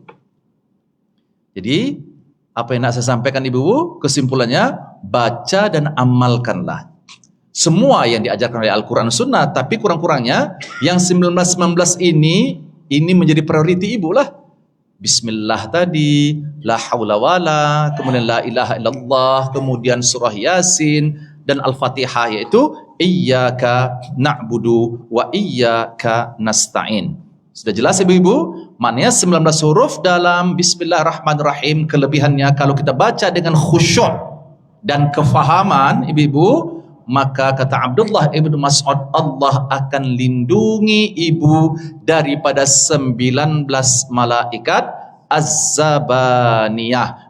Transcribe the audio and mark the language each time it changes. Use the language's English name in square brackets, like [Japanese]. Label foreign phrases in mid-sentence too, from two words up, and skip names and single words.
[Malay] Jadi apa yang nak saya sampaikan ibu, kesimpulannya baca dan amalkanlah semua yang diajarkan oleh Al-Quran Sunnah, tapi kurang-kurangnya yang 19-19 ini menjadi prioriti ibu lah. Bismillah tadi, [Arabic] لا حول ولا, kemudian لا إله إلا الله, [Malay] kemudian surah Yasin dan Al-Fatihah, yaitu [Arabic] إياك نعبد وإياك نستعين. [Malay] Sudah jelas ibu-ibu? Maknanya 19 huruf dalam Bismillahirrahmanirrahim. Kelebihannya kalau kita baca dengan khusyuk dan kefahaman ibu-ibu, maka kata Abdullah ibn Mas'ud, Allah akan lindungi ibu daripada 19 malaikat Az-Zabaniyah.